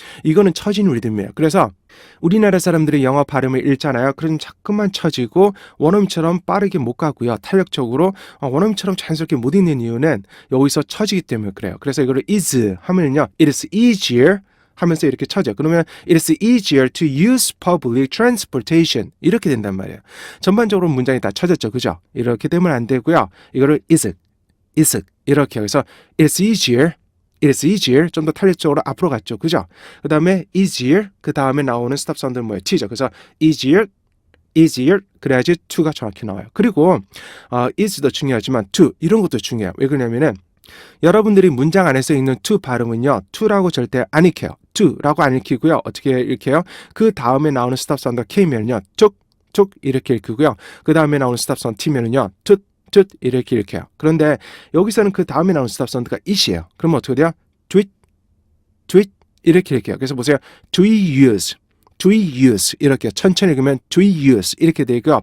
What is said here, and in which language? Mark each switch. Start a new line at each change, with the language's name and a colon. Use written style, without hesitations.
Korean: 이거는 처진 리듬이에요. 그래서 우리나라 사람들이 영어 발음을 읽잖아요. 그럼 자꾸만 처지고 원어민처럼 빠르게 못 가고요. 탄력적으로 원어민처럼 자연스럽게 못 읽는 이유는 여기서 처지기 때문에 그래요. 그래서 이거를 is 하면요.
English: it is easier
Korean: 하면서 이렇게 쳐져. 그러면
English: it is easier to use public transportation
Korean: 이렇게 된단 말이에요. 전반적으로 문장이 다 쳐졌죠. 그죠? 이렇게 되면 안 되고요. 이거를 is 이렇게 해서
English: it is easier
Korean: 좀 더 탄력적으로 앞으로 갔죠. 그죠? 그 다음에 easier 그 다음에 나오는 스탑 사운드는 뭐예요? T죠. 그래서 easier easier 그래야지 to가 정확히 나와요. 그리고 is도 중요하지만 to 이런 것도 중요해요. 왜 그러냐면은 여러분들이 문장 안에서 읽는 to 발음은요. to라고 절대 안 읽혀요. to라고 안 읽히고요. 어떻게 읽혀요? 그 다음에 나오는 스탑 사운드가 k면요. 툭 이렇게 읽히고요. 그 다음에 나오는 스탑 사운드 t면은요. 툭 이렇게 읽혀요. 그런데 여기서는 그 다음에 나오는 스탑 사운드가 it이에요. 그러면 어떻게 돼요?
English: do it
Korean: 이렇게 읽혀요. 그래서 보세요.
English: do you use
Korean: 이렇게 천천히 읽으면
English: do you use
Korean: 이렇게 되고요.